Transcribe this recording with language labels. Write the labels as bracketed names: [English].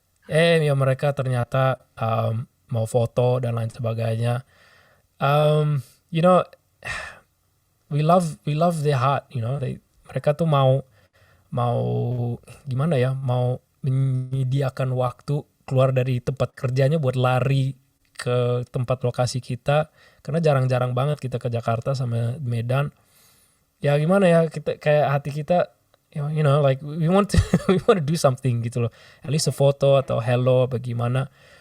[Indonesian] Ya mereka ternyata mau foto dan lain sebagainya. [English] You know, we love their heart, you know. [Indonesian] Mereka tuh mau gimana ya? Mau menyediakan waktu keluar dari tempat kerjanya buat lari ke tempat lokasi kita, karena jarang-jarang banget kita ke Jakarta sama Medan. Ya gimana ya, kita kayak hati kita, [English] you know, like we want to do something [Indonesian] gitu loh, [English] at least a [Indonesian] foto atau hello bagaimana.